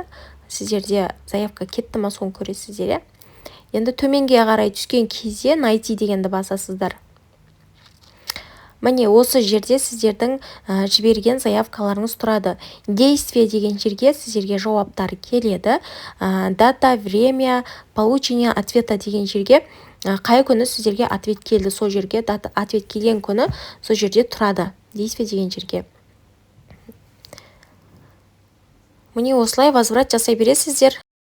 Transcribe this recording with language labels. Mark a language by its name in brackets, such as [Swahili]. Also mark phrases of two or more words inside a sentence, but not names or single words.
[Kazakh] Сіздерде заявка кетті ма, соны көресіздер. Енді төменге қарай түскен кезде найти дегенді басасыздар. Міне осы жерде сіздердің жіберген заявкаларыңыз тұрады. Действие деген жерге сіздерге жауаптар келеді. [Russian] Дата, время, получение ответа [Kazakh] деген жерге қай күні сіздерге ответ келді, сол жерге ответ келген күні сол жерде тұрады. Действие деген жерге. Міне осылай возврат жасай бересіздер.